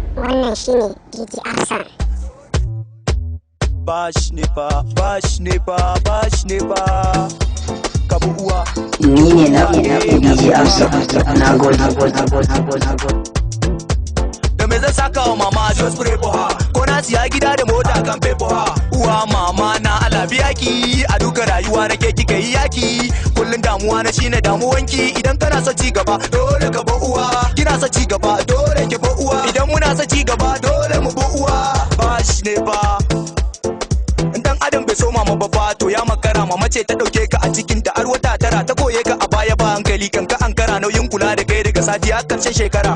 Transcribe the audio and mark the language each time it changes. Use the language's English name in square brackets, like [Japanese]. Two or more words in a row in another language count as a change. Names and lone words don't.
[Hausa] Wannan shine DJ Absoon. Bash ne fa kabu uwa. Ni ne na DJ Absoon. Na gode. Da me zan saka wa mama [English] just pray for her. [Hausa] Ko na siya gida da mota kan [English] pay for her. [Hausa] Uwa mama na alabi yaki, a duka rayuwa na ke kika yi yaki. Kullun damuwa na shine damuwanki, idan kana so ci gaba dole ka ba uwa. Kina so ci gaba dole ki ba uwa. Idan muna so ci gaba dole mu ba uwa. Bash ne fa. Dan adam bai so mama ba fa to ya makara, mama ce ta dauke ka a cikin ta har wata tara, ta koye ka a baya ba hankali, kanka ankara nauyin kula da kai daga sati har karshen shekara.